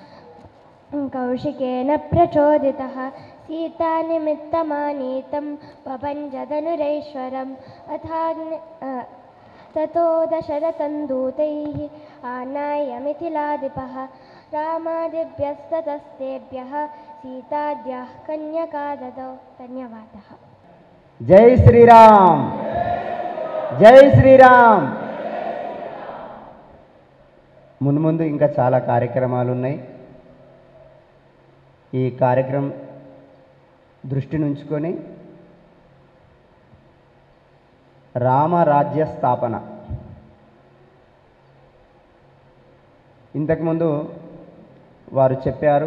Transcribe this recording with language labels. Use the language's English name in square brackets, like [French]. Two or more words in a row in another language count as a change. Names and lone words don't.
[Sanskrit] कौशिकेन प्रचोदितः सीतानिमित्तमानीतं पपञ्चधनुरैश्वरम् ततो दशरथं दूतैः आनाय मिथिलाधिपः रामादिभ्यस्ततस्तेभ्यः सीताद्याः कन्यका ददौ. धन्यवादः. [Hindi] जय श्रीराम. जय శ్రీరామ్. [Telugu] ముందు ఇంకా చాలా కార్యక్రమాలు ఉన్నాయి. ఈ కార్యక్రమం దృష్టిని ఉంచుకొని రామరాజ్య స్థాపన ఇంతకుముందు వారు చెప్పారు.